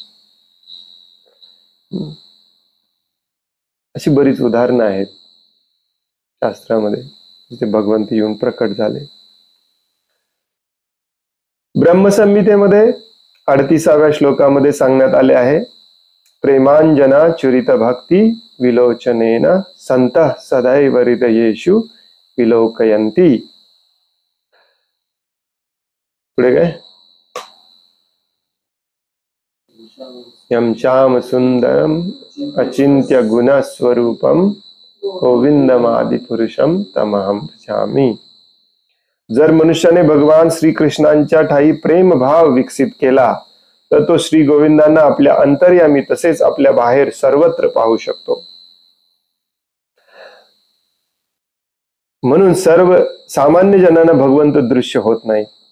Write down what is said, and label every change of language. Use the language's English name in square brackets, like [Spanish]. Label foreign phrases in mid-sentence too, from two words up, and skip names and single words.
[Marathi] अशी बरीच उदाहरणं आहेत शास्त्रामध्ये जिथे भगवंत येऊन प्रकट झाले. ब्रह्मसंहितेमध्ये 38व्या श्लोकामध्ये सांगण्यात आले आहे [Sanskrit] प्रेमांजना चुरित भक्ती विलोचनेन संतः सदैव हृदयेषु विलोकयन्ति. [Marathi] पुढे काय [Sanskrit] यम श्याम सुंदरम अचिंत्य गुणस्वरूपम गोविंदमादि पुरुषम तमहम भजामि. [Marathi] जर मनुष्याने भगवान श्रीकृष्णांच्या ठाई प्रेम भाव विकसित केला तर तो श्री गोविंदांना आपल्या अंतर्यामी तसेच आपल्या बाहेर सर्वत्र पाहू शकतो. म्हणून सर्व सामान्य जनांना भगवंत दृश्य होत नाही.